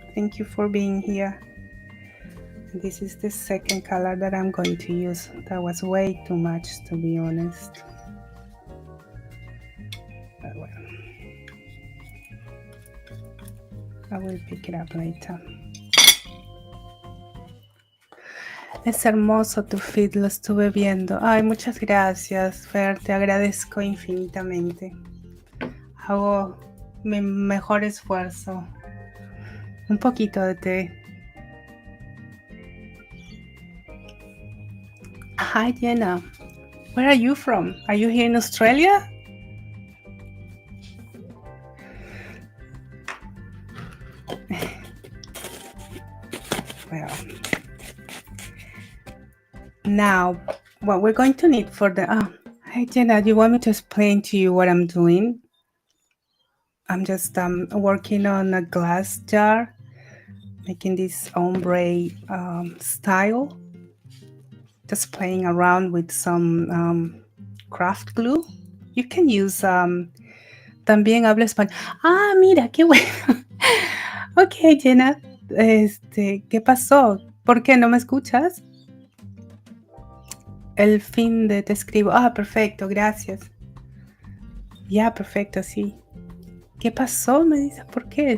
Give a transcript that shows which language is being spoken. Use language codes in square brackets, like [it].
[en] Thank you for being here. This is the second color that I'm going to use. That was way too much, to be honest. But well, I will pick it up later. [es] Es hermoso tu feed, lo estuve viendo. Ay, muchas gracias, Fer, te agradezco infinitamente. Hago mi mejor esfuerzo. Un poquito de té. [en] Hi, Jenna. Where are you from? Are you here in Australia? Well, now what we're going to need for the hey Jenna, do you want me to explain to you what I'm doing? I'm just working on a glass jar, making this ombre style, just playing around with some craft glue. You can use [es] también hablo español. Ah, mira, qué bueno. Ok, Jenna, ¿qué pasó? ¿Por qué no me escuchas? El fin de te escribo. Ah, perfecto, gracias. Ya, perfecto, sí. ¿Qué pasó? Me dice, ¿por qué?